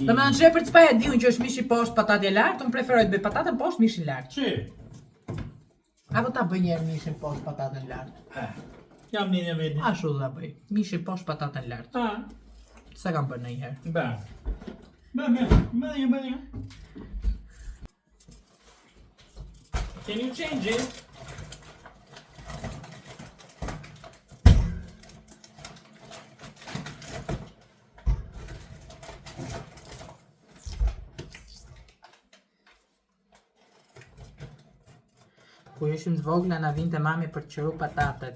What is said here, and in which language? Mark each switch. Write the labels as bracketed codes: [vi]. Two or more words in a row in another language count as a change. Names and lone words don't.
[sq] Dhe me në [en] shepherd's pie [sq] e di unë që është mishi poshtë patatje lartë, unë preferoj të bëj patatën poshtë mishin lartë. Që? Apo ta bëj njerë mishin poshtë patatën lartë? Jam një veti. Ashtu dhe bëj, mishi poshtë patatën lartë. Se kam bërë në njëherë. Bëj. [en] Can you change it? [sq] Kur ishim të vogla na vinte mami për të qëru patatet.